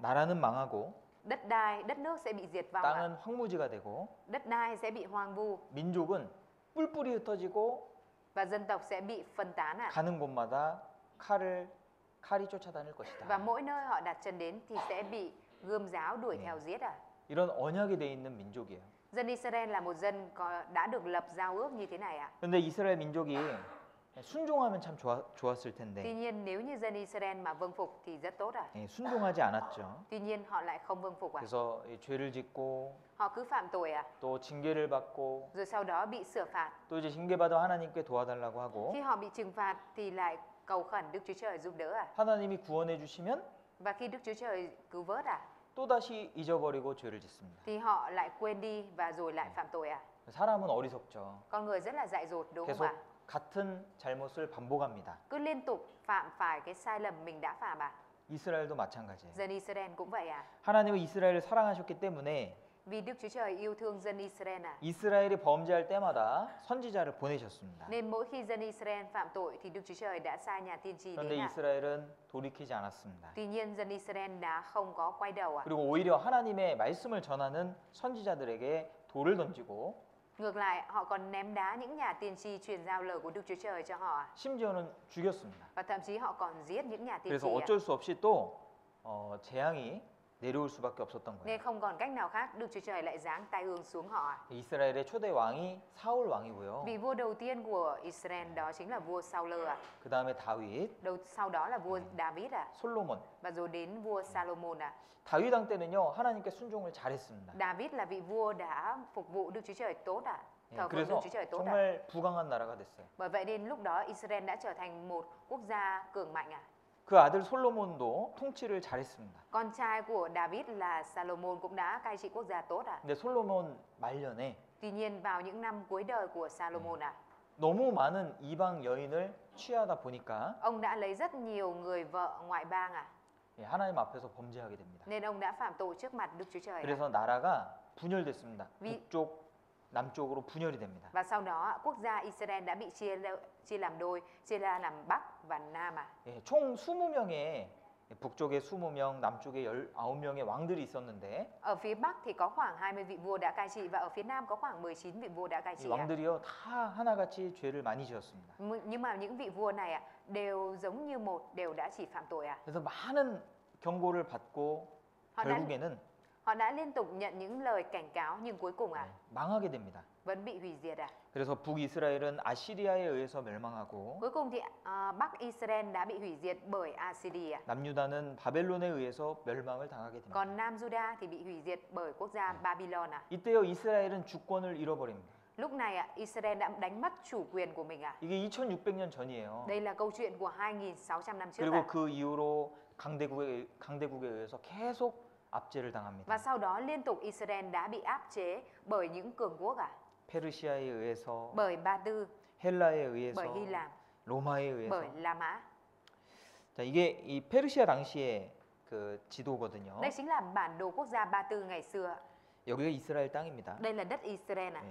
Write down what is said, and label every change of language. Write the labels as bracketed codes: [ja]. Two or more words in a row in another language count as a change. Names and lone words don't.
[ko] 나라는 망하고 [vi] Đất đai, đất nước sẽ bị diệt vong ạ. [ko] 땅은 황무지가 되고 [vi] Đất đai sẽ bị hoang vu [ko] 민족은 뿔뿔이 흩어지고 [vi] và dân tộc sẽ bị phân tán ạ. [ko] 가는 곳마다 칼이 쫓아다닐 것이다. [vi] Và mỗi nơi họ đặt chân đến thì sẽ bị gươm giáo đuổi [ko] 네. [vi] theo giết ạ. [ko] 이런 언약이 돼 있는 민족이에요. [vi] Dân Israel là một dân đã được lập giao ước như thế này ạ. [ko] 그런데 이스라엘 민족이 순종하면 참 좋았을 [vi] Tuy [ko] 텐데 [vi] nhiên nếu như dân Israel mà vâng phục thì rất tốt ạ. [ko] 순종하지 않았죠. [vi] Tuy nhiên họ lại không vâng phục ạ. [ko] 그래서 이 죄를 짓고 [vi] Họ cứ phạm tội ạ. [ko] 또 징계를 받고 [vi] Rồi sau đó bị sửa phạt. [ko] 또 이제 징계받아 하나님께 도와달라고 하고 [vi] Khi họ bị trừng phạt thì lại cầu khẩn Đức Chúa Trời giúp đỡ ạ. [ko] 하나님이 구원해 주시면 [vi] Và khi Đức Chúa Trời cứu vớt ạ, [ko] 또다시 잊어버리고 죄를 짓습니다. [vi] thì họ lại quên đi và rồi lại phạm tội ạ. [ko] 사람은 어리석죠. [vi] Con người rất là dại dột đúng không [ko] 계속 [vi] ạ? [ko] 같은 잘못을 반복합니다. [vi] Cứ liên tục phạm phải cái sai lầm mình đã phạm ạ. [ko] 이스라엘도 마찬가지예요. [vi] Dân Israel cũng vậy ạ. [ko] 하나님은 이스라엘을 사랑하셨기 때문에 [vi] Vì Đức Chúa Trời yêu thương dân Israel ạ. [ko] 이스라엘이 범죄할 때마다 선지자를 보내셨습니다. [vi] Nên mỗi khi dân Israel phạm tội thì Đức Chúa Trời đã sai nhà tiên tri [ko] 그런데 [vi] đến ạ. [ko] 이스라엘은 돌이키지 않았습니다. [vi] Tuy nhiên dân Israel đã không có quay đầu ạ. [ko] 그리고 오히려 하나님의 말씀을 전하는 선지자들에게 돌을 던지고 [vi] Ngược lại, họ còn ném đá những nhà tiên tri truyền giao lời của Đức Chúa Trời cho họ ạ. [ko] 심지어는 죽였습니다. [vi] Và thậm chí họ còn giết những nhà tiên [ko] 그래서 [vi] tri ạ. [ko] 어쩔 수 없이 또 재앙이 내려올 수밖에 없었던 거예요. [vi] Nên không còn cách nào khác, Đức Chúa Trời lại giáng tai ương xuống họ. [ko] 이스라엘의 초대 왕이 사울 왕이고요. [vi] Vị vua đầu tiên của Israel đó chính là vua Saul à. [ko] 그 다음에 다윗, [vi] Sau đó là vua David à. [ko] 솔로몬. [vi] Và rồi đến vua Salomon à. [ko] 다윗 왕 때는요 하나님께 순종을 잘했습니다. [vi] David là vị vua đã phục vụ Đức Chúa Trời tốt à. [ko] 예, [vi] Thờ phượng Đức [ko] 그래서 [vi] Chúa Trời tốt à. [ko] 정말 부강한 나라가 됐어요. [vi] Bởi vậy nên lúc đó Israel đã trở thành một quốc gia cường mạnh à. [ko] 그 아들 솔로몬도 통치를 잘했습니다. [vi] Con trai của David là Salomon cũng đã cai trị quốc gia tốt à. [ko] 근데 솔로몬 말년에 [vi] Tuy nhiên vào những năm cuối đời của Salomon à, [ko] 너무 많은 이방 여인을 취하다 보니까 [vi] ông đã lấy rất nhiều người vợ ngoại bang à. [ko] 예, 하나님 앞에서 범죄하게 됩니다. [vi] Nên ông đã phạm tội trước mặt Đức Chúa Trời à. [ko] 그래서 나라가 분열됐습니다. 위- 북쪽, 남쪽으로 분열이 됩니다. [vi] Và sau đó quốc gia Israel đã bị chia làm đôi, chia ra làm Bắc và Nam à. [ko] 예, 총 20명의 북쪽에 20명, 남쪽에 19명의 왕들이 있었는데 [vi] Ở phía Bắc thì có khoảng 20 vị vua đã cai trị và ở phía Nam có khoảng 19 vị vua đã cai [ko] 이 [vi] trị à. [ko] 왕들이요 다 하나같이 죄를 많이 지었습니다. [vi] Nhưng mà những vị vua này đều giống như một, đều đã chỉ phạm tội à. [ko] 그래서 많은 경고를 받고 [vi] Họ đã, [ko] 결국에는 [vi] họ đã liên tục nhận những lời cảnh cáo nhưng cuối cùng [ko] 망하게 됩니다. [vi] vẫn bị hủy diệt à. [ko] 그래서 북이스라엘은 아시리아에 의해서 멸망하고 [vi] Cuối cùng thì Bắc Israel đã bị hủy diệt bởi Assyria. [ko] 남유다는 바벨론에 의해서 멸망을 당하게 됩니다. [vi] Còn Nam Juda thì bị hủy diệt bởi quốc gia Babylon à. [ko] 이때요 이스라엘은 주권을 잃어버립니다. [vi] Lúc này Israel đã đánh mất chủ quyền của mình à. [ko] 이게 2600년 전이에요. [vi] Đây là câu chuyện của 2.600 năm trước [ko] 그리고 [vi] à. [ko] 그 이후로 강대국에 의해서 계속 압제를 당합니다. [vi] Và sau đó liên tục Israel đã bị áp chế bởi những cường quốc à. [ko] 페르시아에 의해서, [vi] Bởi Ba Tư, [ko] 헬라에 의해서, [vi] bởi Hy Lạp, [ko] 로마에 의해서. [vi] bởi La Mã. [ko] 자, 이게 이 페르시아 당시의 그 지도거든요. [vi] Đây chính là bản đồ quốc gia Ba Tư ngày xưa. [ko] 여기가 이스라엘 땅입니다. [vi] Đây là đất Israel à.